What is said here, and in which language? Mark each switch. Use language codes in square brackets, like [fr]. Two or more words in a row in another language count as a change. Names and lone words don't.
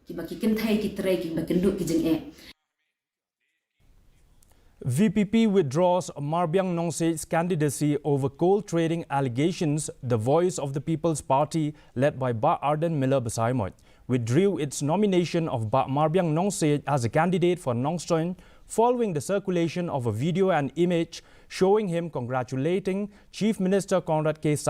[en] VPP withdraws Marang Ns' candidacy over coal trading allegations. The Voice of the People's Party, led by Ba Arden Miller Basaimot, withdrew its nomination of Marang Ns as a candidate for Nongstoin following the circulation of a video and image showing him congratulating Chief Minister Conrad K.